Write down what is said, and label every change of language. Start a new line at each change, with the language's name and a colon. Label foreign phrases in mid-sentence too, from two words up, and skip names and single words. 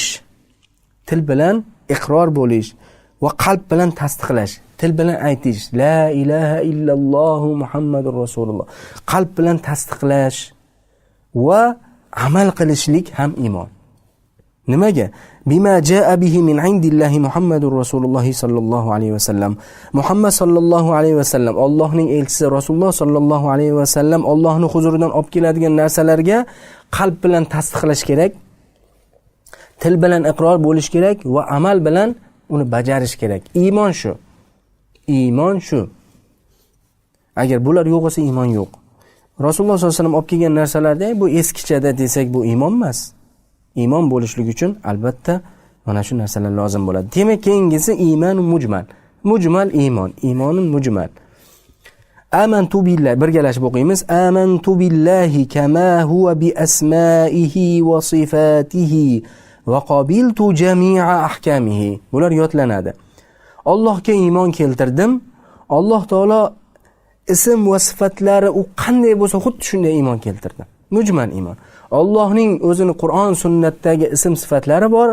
Uzbek: Til bilan iqror bo'lish va qalb bilan tasdiqlash. Til bilan aytish.
Arabic: لا إله إلا الله محمد رسول الله.
Uzbek: Qalb bilan tasdiqlash va amal qilishlik ham iymon. Nimaga?
Arabic: بما جاء به من عند الله محمد رسول الله صلى الله عليه وسلم.
Uzbek: Muhammad
Arabic: صلى الله عليه وسلم,
Uzbek: Allohning elchisi Rasululloh
Arabic: صلى الله عليه وسلم
Uzbek: Allohning huzuridan olib keladigan narsalarga qalb bilan tasdiqlash kerak. Til bilan iqror bo'lish kerak va amal bilan uni bajarish kerak. Iymon shu. Iymon shu. Agar bular yo'q bo'lsa iymon yo'q. Rasululloh
Arabic: صلى الله عليه وسلم
Uzbek: olib kelgan narsalarda bu eskichada desak bu iymon emas. Iymon bo'lishligi uchun albatta mana shu narsalar lozim bo'ladi. Demak, keyingisi iymon mujmal. Mujmal iymon,
Arabic: إيمان مجمل. آمنت بالله,
Uzbek: birgalashib o'qiymiz.
Arabic: آمنت بالله كما هو بأسمائه وصفاته وقبلت جميع أحكامه.
Uzbek: Bular yodlanadi. Allohga iymon keltirdim. Alloh taolo ism va sifatlari u qanday bo'lsa xuddi shunday iymon keltirdim. Mujmal iymon. Allohning o'zini Qur'on sunnatdagi ism sifatlari bor.